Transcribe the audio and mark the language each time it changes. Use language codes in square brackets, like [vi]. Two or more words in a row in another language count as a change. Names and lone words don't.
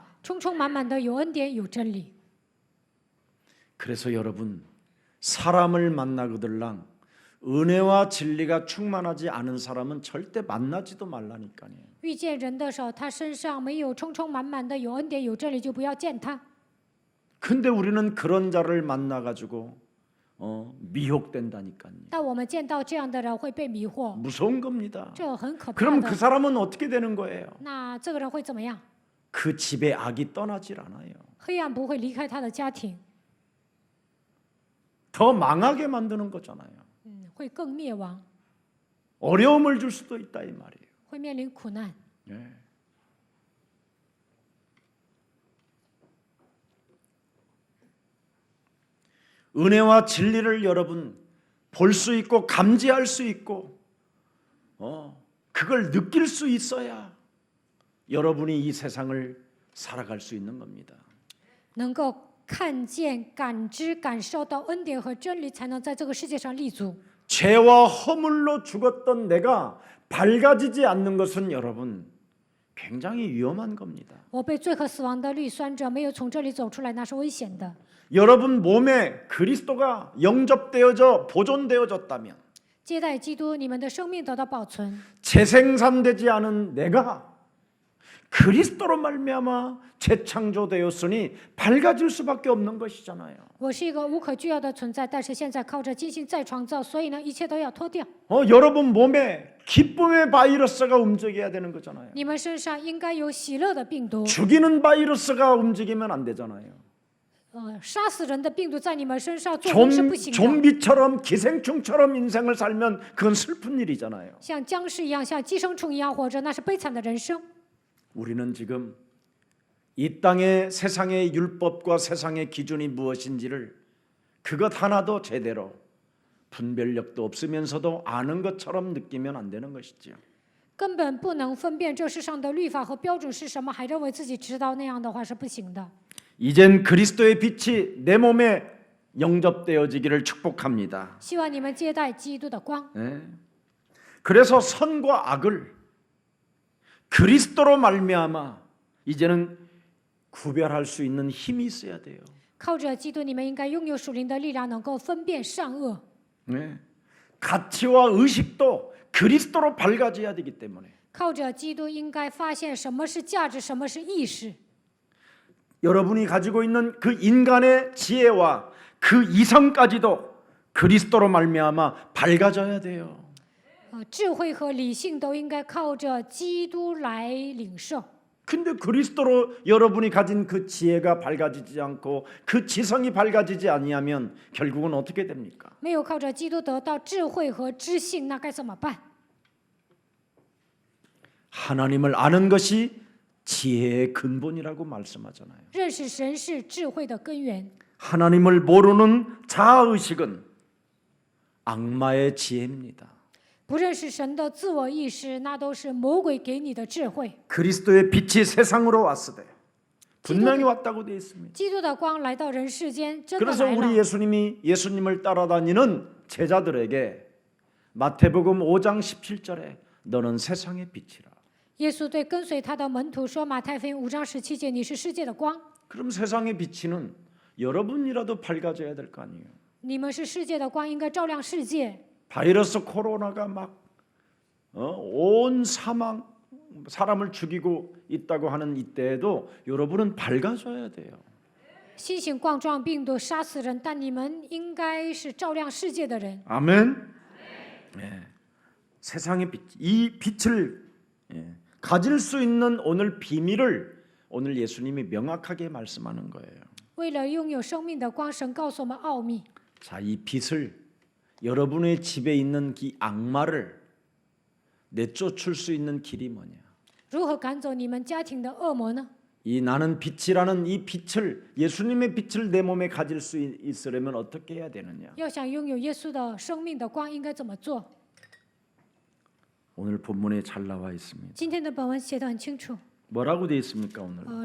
[zh] 充充满满的有恩典有真理。 [ko] 그래서 여러분 사람을 만나거들랑 은혜와 진리가 충만하지 않은 사람은 절대 만나지도 말라니까요. [zh] 遇见人的时候，他身上没有充充满满的有恩典有真理，就不要见他。 [ko] 근데 우리는 그런 자를 만나 가지고 미혹된다니까요. [zh] 但我们见到这样的人会被迷惑， [ko] 무서운 겁니다. [zh] 这很可怕 [ko] 그럼 그 [zh] 的。 [ko] 사람은 어떻게 되는 거예요? [zh] 那这个人会怎么样？ [ko] 그 집에 악이 떠나질 않아요. [zh] 黑暗不会离开他的家庭， [ko] 더 망하게 만드는 거잖아요. [zh] 会更灭亡， [ko] 어려움을 줄 수도 있다 이 말이에요. [zh] 会面临苦难。 [ko] 예. 은혜와 진리를 여러분 볼 수 있고 감지할 수 있고 그걸 느낄 수 있어야 여러분이 이 세상을 살아갈 수 있는 겁니다. [zh] 能够看见、感知、感受到恩典和真理，才能在这个世界上立足。 [ko] 죄와 허물로 죽었던 내가 밝아지지 않는 것은 여러분 굉장히 위험한 겁니다. [zh] 我被罪和死亡的律酸着，没有从这里走出来，那是危险的。 [ko] 여러분 몸에 그리스도가 영접되어져 보존되어졌다면 [zh] 接待基督，你们的生命得到保存。 [ko] 재생산되지 않은 내가 그리스도로 말미암아 재창조되었으니 밝아질 수밖에 없는 것이잖아요. [zh] 我是一个无可救药的存在，但是现在靠着精心再创造，所以呢，一切都要脱掉。 [ko] 여러분 몸에 기쁨의 바이러스가 움직여야 되는 거잖아요. [zh] 你们身上应该有喜乐的病毒， [ko] 죽이는 바이러스가 움직이면 안 되잖아요. [zh] 杀死人的病毒在你们身上作用是不行的。 [ko] 좀비처럼 기생충처럼 인생을 살면 그건 슬픈 일이잖아요. [zh] 像僵尸一样，像寄生虫一样活着，那是悲惨的人生。 [ko] 우리는 지금 이 땅의 세상의 율법과 세상의 기준이 무엇인지를 그것 하나도 제대로 분별력도 없으면서도 아는 것처럼 느끼면 안 되는 것이죠. [zh] 根本不能分辨这世上的律法和标准是什么，还认为自己知道，那样的话是不行的。 [ko] 이젠 그리스도의 빛이 내 몸에 영접되어지기를 축복합니다. [zh] 希望你们接待基督的光。 [ko] 네. 그래서 선과 악을 그리스도로 말미암아 이제는 구별할 수 있는 힘이 있어야 돼요. [zh] 靠着基督，你们应该拥有属灵的力量，能够分辨善恶。 [ko] 네. 가치와 의식도 그리스도로 밝아져야 되기 때문에 [zh] 靠着基督，应该发现什么是价值，什么是意识。 [ko] 여러분이 가지고 있는 그 인간의 지혜와 그 이성까지도 그리스도로 말미암아 밝아져야 돼요. [zh] 智慧和理性都应该靠着基督来领受。 [ko] 근데 그리스도로 여러분이 가진 그 지혜가 밝아지지 않고 그 지성이 밝아지지 아니하면 결국은 어떻게 됩니까? [zh] 没有靠着基督得到智慧和知性，那该怎么办？ [ko] 하나님을 아는 것이 지혜의 근본이라고 말씀하잖아요. [zh] 认识神是智慧的根源。 [ko] 하나님을 모르는 자아의식은 악마의 지혜입니다. [zh] 不认识神的自我意识，那都是魔鬼给你的智慧。 [ko] 그리스도의 빛이 세상으로 왔을 때 분명히 왔다고 되어 있습니다. [zh] 基督的光来到人世间，真的 [ko] 그래서 [zh] 来 [ko] 우리 [zh] 了。 [ko] 예수님을 따라다니는 제자들에게 마태복음 5장 17절에 너는 세상의 빛이라. [zh] 耶稣对跟随他的门徒说：“马太福音5章17节，你是世界的光， [ko] 그럼 세상의 빛은 여러분이라도 밝아져야 될 거 아니에요. [zh] 你们是世界的光，应该照亮世界。 [ko] 바이러스 코로나가 막 온 사람을 죽이고 있다고 하는 이때에도 여러분은 밝아져야 돼요. [zh] 新型冠状病毒杀死人，但你们应该是照亮世界的人。 [ko] 아멘. 네. 세상의 빛, 이 빛을 가질 수 있는 오늘 비밀을 오늘 예수님이 명확하게 말씀하는 거예요. [zh] 为了拥有生命的光，神告诉我们奥秘。 [ko] 자, 이 빛을 여러분의 집에 있는 이 악마를 내쫓을 수 있는 길이 뭐냐? [zh] 如何赶走你们家庭的恶魔呢？ [ko] 이 나는 빛이라는 이 빛을 예수님의 빛을 내 몸에 가질 수 있으려면 어떻게 해야 되느냐? [zh] 要想拥有耶稣的生命的光，应该怎么做？ [ko] 오늘 본문에 잘 나와 있습니다. [zh] 今天的本文写得很清楚。 [ko] 뭐라고 되어 있습니까, 오늘?